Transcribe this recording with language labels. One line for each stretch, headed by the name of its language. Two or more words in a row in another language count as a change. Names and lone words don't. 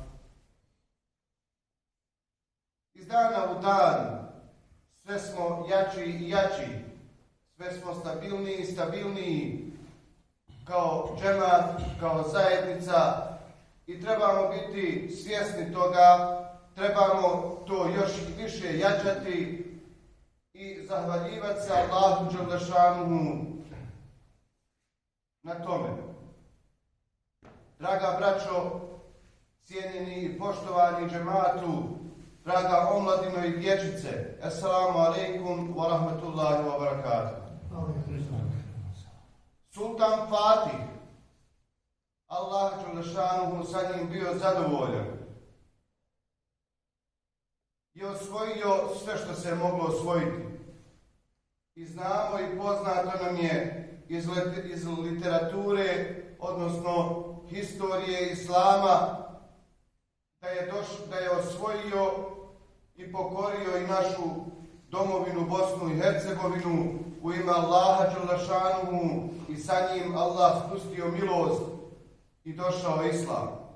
Bosnian: Iz dana u dan sve smo jači i jači, sve smo stabilniji i stabilniji kao džemat, kao zajednica i trebamo biti svjesni toga, trebamo to još i više jačati i zahvaljivati se Allahu dželešanuhu na tome. Draga braćo, cijenjeni i poštovani džematu, draga omladino i dječice,
Arabic: السلام عليكم ورحمة الله وبركاته.
Bosnian: Sultan Fatih, Allah dželešanuhu sa njim bio zadovoljan i osvojio sve što se moglo osvojiti. I znamo i poznato nam je iz literature, odnosno historije islama, da je osvojio i pokorio i našu domovinu Bosnu i Hercegovinu u ime Allaha dželešanuhu i sa njim Allah spustio milost i došao islam.